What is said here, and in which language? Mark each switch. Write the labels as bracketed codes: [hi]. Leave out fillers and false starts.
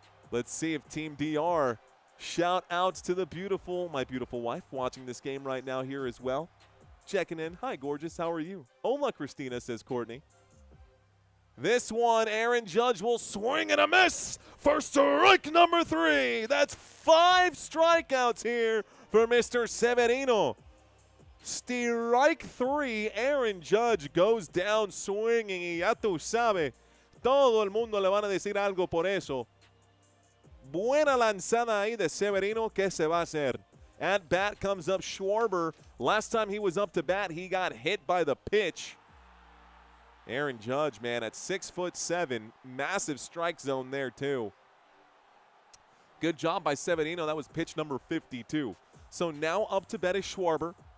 [en] Let's see if Team DR shout outs to the beautiful, my beautiful wife watching this game right now here as well. Checking in. Hi, gorgeous. How are you? Hola, Christina, says Courtney. This one, Aaron Judge will swing and a miss for strike number 3. That's 5 strikeouts here for Mr. Severino. Strike 3, Aaron Judge goes down swinging, [es] y ya tú sabes, todo el mundo le van a decir algo por eso. Buena lanzada ahí de Severino, ¿qué se va a hacer? [en] At bat comes up Schwarber. Last time he was up to bat, he got hit by the pitch. Aaron Judge, man, at 6'7", massive strike zone there too. Good job by Severino. That was pitch number 52. So now up to bat is Schwarber.